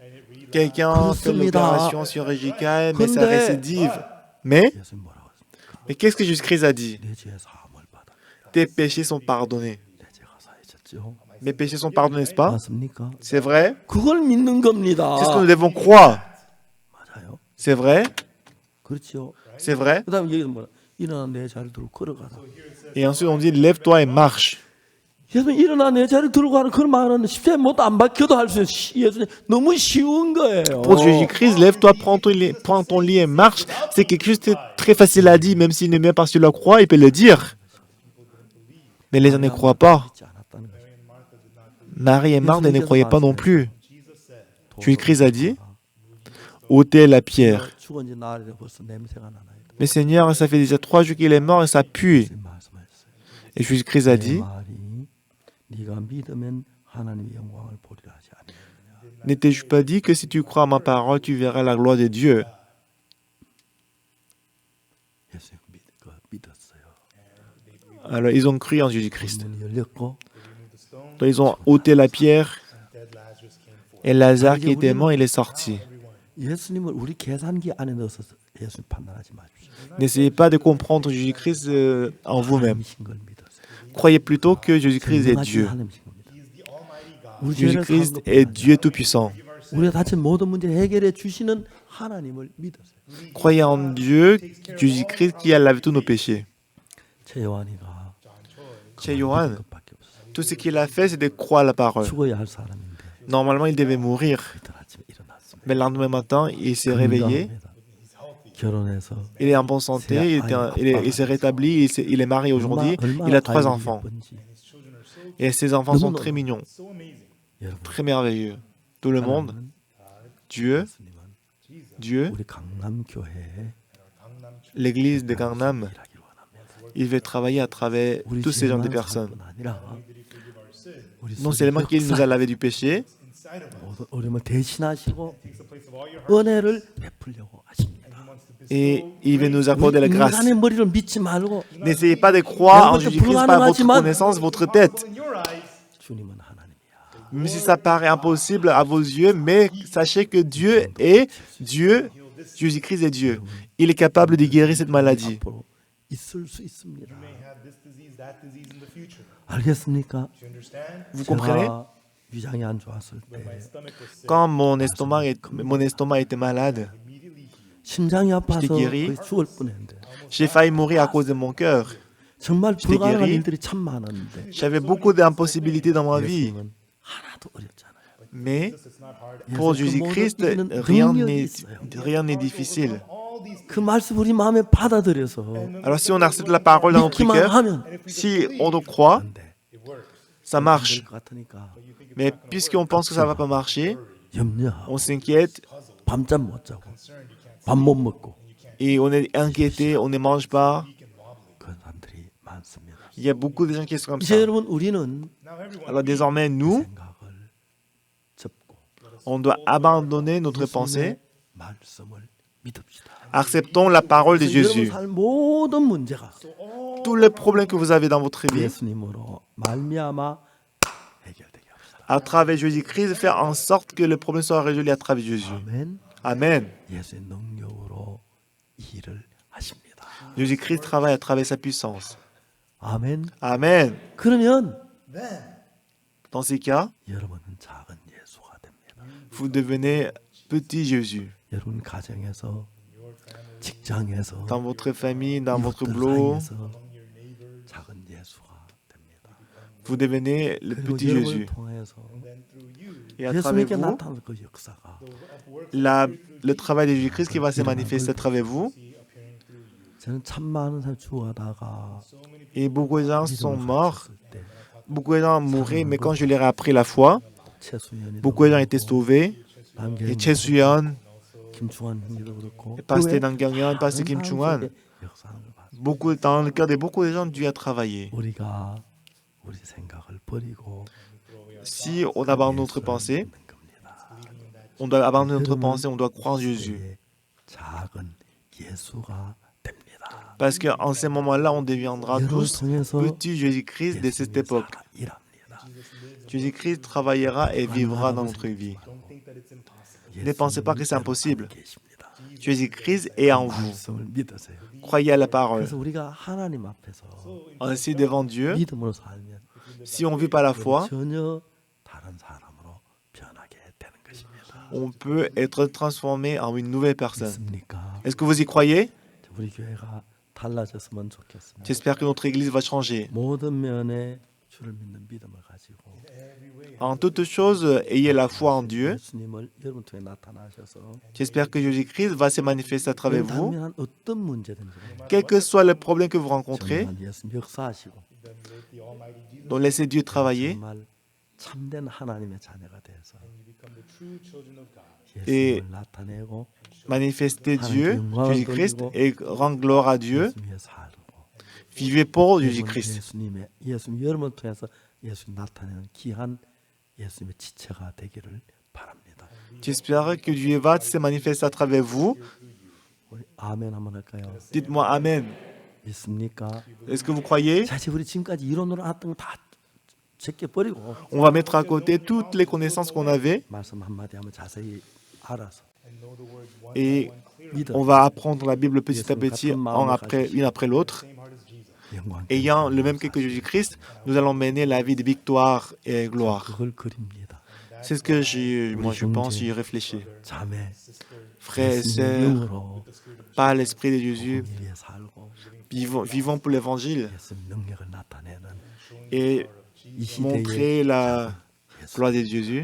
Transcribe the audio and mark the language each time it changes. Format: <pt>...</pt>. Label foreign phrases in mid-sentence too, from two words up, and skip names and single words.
<fr>Quelqu'un fait l'opération chirurgicale, mais ça récidive. Mais</fr> <ko>예수님 뭐라고 했습니까?</ko> <fr>qu'est-ce que Jésus-Christ a dit?</fr> <ko>내 죄 사함을 받아.</ko> <fr>Tes péchés sont pardonnés.</fr> <ko>내 죄가 사해졌죠.</ko> <fr>Mes péchés sont pardonnés, n'est-ce pas?</fr> <ko>맞습니까?</ko> <fr>C'est vrai?</fr> <ko>그걸 믿는 겁니다.</ko> <fr>C'est ce que nous devons croire.</fr> <ko>맞아요.</ko> <fr>C'est vrai?</fr> <ko>그렇죠.</ko> <fr>C'est vrai?</fr> <ko>그다음에 여기서 뭐라? 일어나 내 자리를 들고 걸어가라.</ko> <fr>Et ensuite, on dit lève-toi et marche.</fr> <ko>예수님 일어나 내 자리를 들고 가는 그런 말은 십자에 못 안 박혀도 할 수 있어요. 예수님 너무 쉬운 거예요.</ko> <fr>Pour Jésus-Christ, lève-toi, prends ton lit et marche. C'est quelque chose de très facile à dire, même s'il ne met pas sur la croix, il peut le dire. Mais les gens ne croient pas.</fr> <ko>믿지 않았다는 거죠.</ko> <fr>Marie et Marthe ne croyaient pas non plus. Jésus-Christ a dit ôtez la pierre.</fr> <ko>죽은 지 나흘이라 벌써 냄새가 나나요?</ko> <fr>Mais Seigneur, ça fait déjà 3 jours qu'il est mort et ça pue.</fr> <ko>예수님 말씀하셨어요.</ko> <fr>Et Jésus-Christ a</fr> <ko>내</ko> <fr>dit</fr> <ko>말이 네가 믿으면 하나님의 영광을 보리라 하지 아니하느냐.</ko> <fr>ne t'ai-je pas dit que si tu crois à ma parole, tu verras la gloire de Dieu?</fr> <ko>예수님 믿었어요.</ko> <fr>Alors ils ont cru en Jésus-Christ.</fr> <ko>문이 열렸고</ko> <fr>Donc ils ont ôté la pierre</fr> <en>Dead Lazarus came forth.</en> <fr>et Lazare qui était mort, il est sorti.</fr> <ko>예수님을 우리 계산기 안에 넣어서 예수님 판단하지 마십시오.</ko> <fr>N'essayez pas de comprendre Jésus-Christ en vous-même.</fr> <ko>하나님이신 걸 믿으세요.</ko> <fr>Croyez plutôt que Jésus-Christ est</fr> <ko>전능하신</ko> <fr>Dieu.</fr> <ko>하나님이신 겁니다. 우리 죄를</ko> <fr>Jésus-Christ</fr> <ko>사는</ko> <fr>est</fr> <ko>것뿐만</ko> <fr>Dieu</fr> <ko>아니라</ko> <fr>Tout-Puissant.</fr> <ko>우리가 다친 모든 문제 해결해 주시는 하나님을 믿으세요.</ko> <fr>Croyez en Dieu, Jésus-Christ qui a lavé tous nos péchés.</fr> <ko>최요한이가</ko> <fr>Chez Johan,</fr> <ko>것밖에 없어요.</ko> <fr>tout ce qu'il a fait, c'est de croire à la parole.</fr> <ko>죽어야 할 사람인데</ko> <fr>Normalement, il devait mourir.</fr> <ko>이틀 아침에 일어났습니다.</ko> <fr>Mais le lendemain matin, il s'est réveillé.</fr> <ko>건강합니다. 결혼해서</ko> <fr>Il est en bonne santé. Il s'est rétabli. Il est marié aujourd'hui. Il a 3 enfants. Et ses enfants sont très mignons,</fr> <en>So amazing.</en> <ko>여러분,</ko> <fr>très merveilleux. Tout le monde, Dieu, Dieu,</fr> <ko>우리 강남 교회에</ko> <fr>l'église de Gangnam,</fr> <ko>일하기를 원합니다.</ko> <fr>il veut travailler à travers</fr> <ko>우리</ko> <fr>tous ces genres de</fr> <ko>죄만</ko> <fr>personnes.</fr> <ko>살뿐 아니라 우리</ko> <fr>Non seulement qu'il nous a lavé du péché,</fr> <en>Inside of us.</en> <ko>모든 어려움을 대신하시고</ko> <en>Takes the place of all your hurt.</en> <ko>은혜를 베풀려고 하십니다.</ko> <en>He wants to bestow</en> <fr>et il veut nous accorder la grâce.</fr> <ko>인간의 머리를 믿지 말고</ko> <fr>N'essayez pas de croire en Jésus-Christ par votre connaissance, votre tête.</fr> <en>in your eyes.</en> <ko>주님은 하나님이야.</ko> <fr>Même si ça paraît impossible à vos yeux, mais sachez que Dieu est Dieu, Jésus-Christ est Dieu. Il est capable de guérir cette maladie.</fr> <ko>앞으로 있을 수 있습니다.</ko> <en>You may have this disease, that disease in the future.</en> <ko>알겠습니까?</ko> <en>Do you understand?</en> <fr>Vous comprenez?</fr> <ko>제가 위장이 안 좋았을 때</ko> <en>My stomach was sick.</en> <fr>Quand mon estomac était malade,</fr> <en>Immediately healed.</en> <ko>심장이 아파서</ko> <fr>j'étais guéri.</fr> <ko>거의 죽을 뻔했는데</ko> <fr>j'ai failli mourir à cause de mon cœur.</fr> <ko>정말</ko> <fr>j'étais</fr> <ko>불가능한</ko> <fr>guéri.</fr> <ko>일들이 참 많았는데</ko> <fr>J'avais beaucoup d'impossibilités dans ma vie.</fr> <ko>예수님은 하나도 어렵잖아요.</ko> <fr>Mais</fr> <en>It's not hard.</en> <fr>pour</fr> <ko>예수 그</ko> <fr>Jésus-Christ,</fr> <ko>모든 일은</ko> <fr>rien</fr> <ko>능력이</ko> <fr>n'est</fr> <ko>있어요.</ko> <fr>rien n'est difficile.</fr> <en>All these</en> <ko>그 말씀 우리 마음에 받아들여서</ko> <fr>Alors si on accepte la parole dans notre</fr> <ko>믿기만</ko> <fr>cœur,</fr> <ko>하면</ko> <fr>si on le croit,</fr> <ko>안 돼.</ko> <en>it works.</en> <fr>ça marche.</fr> <ko>될 것 같으니까</ko> <fr>Mais puisqu'on pense que ça ne va pas marcher,</fr> <ko>염려하고</ko> <fr>on s'inquiète</fr> <ko>밤잠 못 자고 밥 못 먹고</ko> <fr>et on est inquiété, on ne mange pas.</fr> <ko>그런 사람들이 많습니다.</ko> <fr>Il y a beaucoup de gens qui sont comme</fr> <ko>이제</ko> <fr>ça.</fr> <ko>여러분 우리는</ko> <en>Now everyone</en> <fr>Alors désormais, nous,</fr> <ko>생각을 접고</ko> <fr>on doit abandonner notre pensée.</fr> <ko>예수님의 말씀을 믿읍시다.</ko> <fr>Acceptons la parole de</fr> <ko>여러분</ko> <fr>Jésus.</fr> <ko>살 모든 문제가</ko> <fr>Tous les problèmes que vous avez dans votre vie,</fr> <ko>예수님으로 말미암아 해결되게 합시다.</ko> <fr>à travers Jésus-Christ, faire en sorte que le problème soit résolu à travers Jésus.</fr> <ko>아멘.</ko> <fr>Amen.</fr> <ko>예수의 능력으로 일을 하십니다.</ko> <fr>Jésus-Christ travaille à travers sa puissance.</fr> <ko>아멘.</ko> <fr>Amen.</fr> <ko>그러면</ko> <en>then</en> <fr>Dans ces cas,</fr> <ko>여러분은 작은 예수가 됩니다.</ko> <fr>vous devenez petit Jésus.</fr> <ko>여러분 가정에서, 직장에서,</ko> <fr>Dans votre famille, dans votre</fr> <ko>이웃들</ko> <fr>boulot,</fr> <ko>사이에서 작은 예수가 됩니다.</ko> <fr>vous devenez le</fr> <ko>그리고</ko> <fr>petit</fr> <ko>여러분을</ko> <fr>Jésus.</fr> <ko>통해서</ko> <fr>Et à travers</fr> <ko>예수님께</ko> <fr>vous,</fr> <ko>나타나는 그 역사가</ko> <fr>le travail de Jésus-Christ qui va se manifester à travers vous.</fr> <ko>저는 참 많은 사람 죽어가다가</ko> <fr>Et beaucoup de gens sont</fr> <ko>믿음을</ko> <fr>morts.</fr> <ko>가졌을 때</ko> <fr>Beaucoup de gens mouraient, mais quand je leur ai appris la foi,</fr> <ko>최수연이도</ko> <fr>beaucoup de gens étaient</fr> <ko>그렇고,</ko> <fr>sauvés.</fr> <ko>남경이</ko> <fr>Et Chesuyeon,</fr> <ko>김충환 형님도 그렇고</ko> <fr>et Pasteur</fr> <ko>그 외에</ko> <fr>Namgyangyeon, Pasteur Kim</fr> <ko>많은</ko> <fr>Chung-wan,</fr> <ko>사람들의 역사하는 걸 봤어요.</ko> <fr>dans le cœur de beaucoup de gens, Dieu a travaillé.</fr> <ko>우리가 우리 생각을 버리고</ko> <fr>Si on abandonne notre pensée,</fr> <ko>믿는 겁니다.</ko> <fr>on doit abandonner notre pensée, on doit croire en Jésus.</fr> <ko>그의 작은 예수가 됩니다.</ko> <fr>Parce qu'en ce moment-là, on deviendra</fr> <ko>여러분을</ko> <fr>tous</fr> <ko>통해서</ko> <fr>petits Jésus-Christ de cette</fr> <ko>예수님이</ko> <fr>époque.</fr> <ko>살아 일합니다.</ko> <fr>Jésus-Christ travaillera et vivra dans notre vie. Ne pensez pas que c'est impossible.</fr> <ko>계십니다.</ko> <fr>Jésus-Christ est en vous.</fr> <ko>말씀을 믿으세요.</ko> <fr>Croyez à la parole.</fr> <ko>그래서 우리가 하나님 앞에서</ko> <fr>Ainsi, devant Dieu,</fr> <ko>믿음으로 살면</ko> <fr>si on vit par la foi,</fr> <ko>전혀 다른 사람으로 변하게 되는 것입니다.</ko> <fr>on peut être transformé en une nouvelle personne.</fr> <ko>믿습니까?</ko> <fr>Est-ce que vous y croyez?</fr> <ko>우리 교회가 달라졌으면 좋겠습니다.</ko> <fr>J'espère que notre Église va changer.</fr> <ko>모든 면에 주를 믿는 믿음을 가지고</ko> <fr>En toutes choses, ayez la foi en Dieu.</fr> <ko>예수님을 여러분 통해 나타나셔서</ko> <fr>J'espère que Jésus-Christ va se manifester à travers vous.</fr> <ko>당면한 어떤 문제든지</ko> <fr>Quel que soit le problème que vous rencontrez,</fr> <ko>정말 예수님 역사하시고</ko> <fr>donc laissez Dieu travailler.</fr> <ko>정말 참된 하나님의 자녀가 되어서</ko> <fr>Et</fr> <ko>예수님을 나타내고</ko> <fr>manifestez Dieu, Jésus-Christ, et rendre gloire à Dieu.</fr> <ko>예수 위에 살고</ko> <fr>Vivez pour</fr> <ko>여러분</ko> <fr>Jésus-Christ.</fr> <ko>예수님 여러분을 통해서 예수님 나타내는 귀한 예수님의 지체가 되기를 바랍니다.</ko> <fr>J'espère que Dieu va se manifester à travers vous.</fr> <ko>우리 아멘 한번 할까요?</ko> <fr>Dites-moi Amen.</fr> <ko>믿습니까?</ko> <fr>Est-ce que vous croyez?</fr> <ko>자, 이제 우리 지금까지 이론으로 알았던 거 다 제껴버리고</ko> <fr>On va mettre à côté toutes les connaissances qu'on avait</fr> <ko>말씀 한마디 하면 자세히 알아서</ko> <fr>et</fr> <ko>믿어</ko> <fr>on va apprendre la Bible petit à petit, une après l'autre.</fr> <ko>영광</ko> <fr>Ayant le même cœur que Jésus-Christ, nous allons mener la vie de victoire et gloire.</fr> <ko>그걸 그립니다.</ko> <fr>C'est ce que je pense, j'y réfléchis.</fr> <ko>자매</ko> <fr>Frères et</fr> <ko>예수님</ko> <fr>sœurs,</fr> <ko>영으로</ko> <fr>par l'Esprit de Jésus,</fr> <ko>위에 살고</ko> <fr>vivons pour l'Évangile</fr> <ko>예수님 능력을 나타내는</ko> <fr>et</fr> <ko>이 시대의</ko> <fr>montrer la</fr> <ko>예수</ko> <fr>gloire de Jésus.</fr>